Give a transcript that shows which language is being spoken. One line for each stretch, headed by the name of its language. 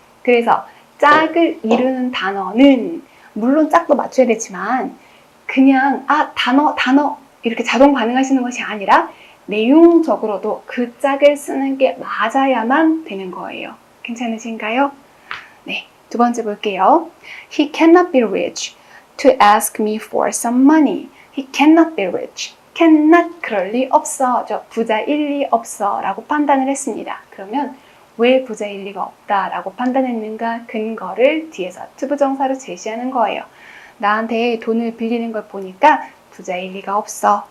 Korean: 그래서 짝을 이루는 단어는 물론 짝도 맞춰야 되지만 그냥 아 단어 이렇게 자동 반응하시는 것이 아니라 내용적으로도 그 짝을 쓰는 게 맞아야만 되는 거예요. 괜찮으신가요? 네, 두 번째 볼게요.
English: He cannot be rich to ask me for some money. He cannot be rich.
Korean: cannot 그럴 리 없어. 저 부자일 리 없어 라고 판단을 했습니다. 그러면 왜 부자일 리가 없다 라고 판단했는가 근거를 뒤에서 투부정사로 제시하는 거예요. 나한테 돈을 빌리는 걸 보니까 부자일 리가 없어.